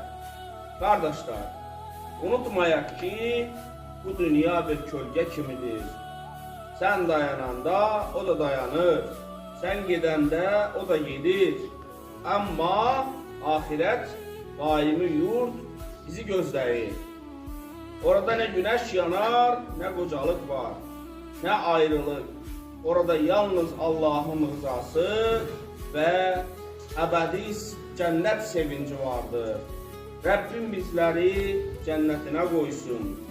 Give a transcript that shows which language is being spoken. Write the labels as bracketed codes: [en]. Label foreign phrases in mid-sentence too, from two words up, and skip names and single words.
[az] Qardaşlar, unutmayaq ki, bu dünya bir kölgə kimidir. Sən dayananda o da dayanır, sən gedəndə o da gedir. Amma ahirət daimi yurt bizi gözləyir. [tr] Orada ne güneş yanar, ne kocalık var, ne ayrılık. Orada yalnız Allah'ın rızası ve ebedi cennet sevinci vardır. Rabbim bizleri cennetine koysun.